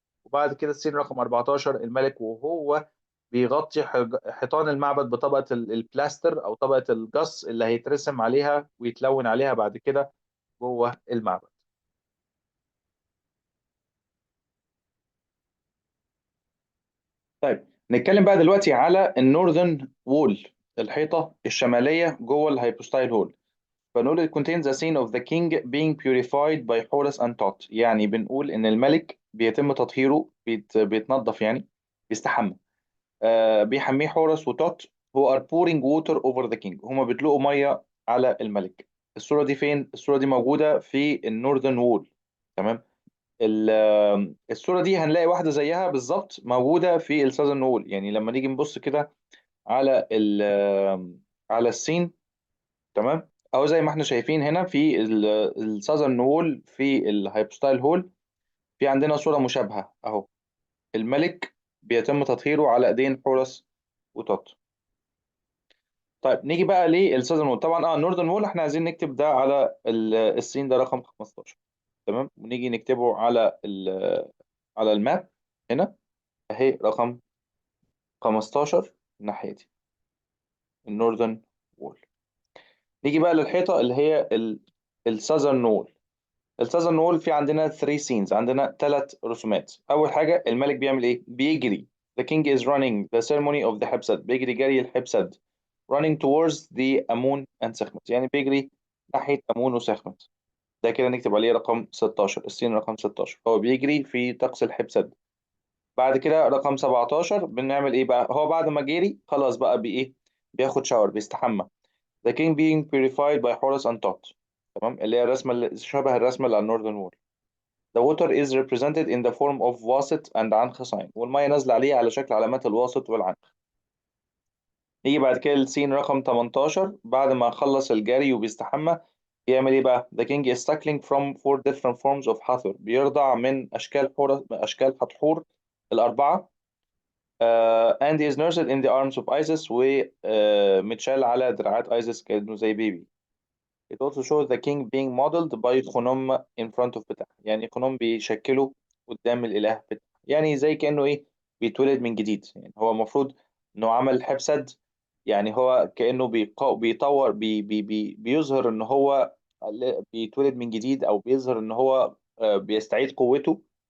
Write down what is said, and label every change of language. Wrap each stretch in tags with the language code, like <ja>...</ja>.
<ar>وبعد كده السين رقم 14 الملك وهو بيغطي حيطان المعبد بطبقه البلاستر او طبقه الجص اللي هيترسم عليها ويتلون عليها بعد كده جوه المعبد. طيب نتكلم بقى دلوقتي على النورذرن وول، الحيطة الشمالية جوه الهايبوستايل هول.</ar> <en>فنقول it contains the scene of the king being purified by Horus and Thoth.</en> <ar>يعني بنقول إن الملك بيتم تطهيره، بيتنظف يعني، بيستحمى. بيحميه حورس وتوت</ar> <en>who are pouring water over the king.</en> <ar>هما بيطلقوا مية على الملك. الصورة دي فين؟ الصورة دي موجودة في النورذرن وول. تمام. الصورة دي هنلاقي واحدة زيها بالظبط موجودة في الساذرن وول. يعني لما نيجي نبص كده على على السين، تمام، أو زي ما احنا شايفين هنا في الساذرن وول في الهايبوستايل هول، في عندنا صورة مشابهة أهو. الملك بيتم تطهيره على ايدين حورس وتوت. طيب نيجي بقى للساذرن وول. طبعا النوردن وول احنا عايزين نكتب ده على السين ده رقم 15. تمام. ونيجي نكتبه على على الماب هنا اهي رقم 15 الناحية دي، النوردن وول. نيجي بقى للحيطة اللي هي الساذرن وول. الساذرن وول في عندنا 3 سينز، عندنا 3 رسومات. اول حاجه الملك بيعمل ايه؟ بيجري.</ar> <en>The king is running the ceremony of the Heb Sed,</en> <ar>بيجري جري الحبسد.</ar> <en>running towards the Amun and Sekhmet,</en> <ar>يعني بيجري ناحيه امون وسخمت. ده كده نكتب عليه رقم 16، السين رقم 16 هو بيجري في طقس الحبسد. بعد كده رقم 17 بنعمل ايه بقى؟ هو بعد ما جري خلاص بقى بايه؟ بياخد شاور، بيستحمى.</ar> <en>The king being purified by Horus and Thoth.</en> <ar>تمام، اللي هي الرسمه اللي شبه الرسمه اللي على النوردن وول.</ar> <en>The water is represented in the form of was and ankh sign،</en> <ar>والميه نازله عليه على شكل علامات الواسط والعنخ. نيجي بعد كده للسين رقم 18، بعد ما خلص الجري وبيستحمى يعمل ايه بقى؟</ar> <en>The king is suckling from 4 different forms of Hathor،</en> <ar>بيرضع من اشكال حتحور الاربعه.</ar> <en>and he is nursed in the arms of Isis،</en> <ar>ومتشال على دراعات ايزيس كأنه زي بيبي.</ar> <en>It also shows the king being modeled by Khnum in front of Ptah,</en> <ar>يعني خنوم بيشكله قدام الإله بتاع، يعني زي كأنه إيه؟ بيتولد من جديد. يعني هو المفروض إنه عمل حبسد، يعني هو كأنه بيطور بيظهر إن هو بيتولد من جديد، أو بيظهر إن هو بيستعيد قوته.</ar>